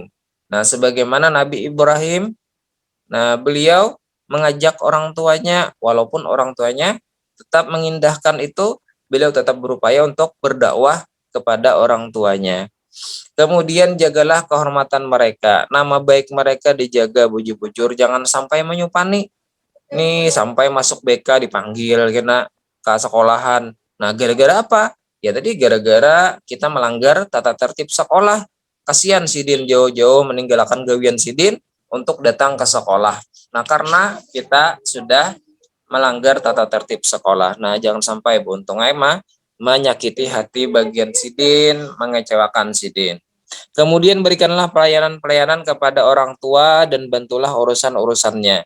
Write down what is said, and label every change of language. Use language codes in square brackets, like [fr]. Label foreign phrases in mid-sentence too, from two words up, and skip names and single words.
[id] Nah, sebagaimana Nabi Ibrahim, nah beliau mengajak orang tuanya, walaupun orang tuanya tetap mengindahkan itu, beliau tetap berupaya untuk berdakwah kepada orang tuanya. Kemudian jagalah kehormatan mereka, nama baik mereka dijaga bujur-bujur, jangan sampai menyupani. Nih sampai masuk BK dipanggil kena ke sekolahan. Nah, gara-gara apa? Ya tadi gara-gara kita melanggar tata tertib sekolah. Kasihan Sidin jauh-jauh meninggalkan gawian Sidin untuk datang ke sekolah. Nah, karena kita sudah melanggar tata tertib sekolah. Nah, jangan sampai buntung mah menyakiti hati bagian Sidin, mengecewakan Sidin. Kemudian berikanlah pelayanan-pelayanan kepada orang tua dan bantulah urusan-urusannya.